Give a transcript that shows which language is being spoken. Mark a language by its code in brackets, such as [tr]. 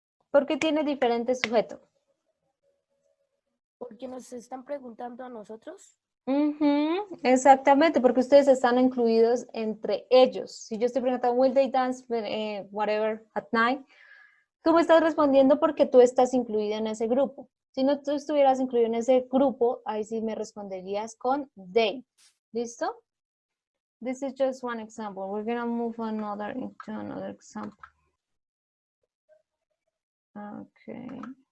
[es] ¿Por qué tiene diferente sujeto? Porque nos están preguntando a nosotros. Exactamente, porque ustedes están incluidos entre ellos. Si yo estoy preguntando, [en] will they dance, whatever, at night? [es] Tú me estás respondiendo porque tú estás incluida en ese grupo. Si no tú estuvieras incluido en ese grupo, ahí sí me responderías con they. ¿Listo? [en] This is just one example. We're going to move into another example. Okay.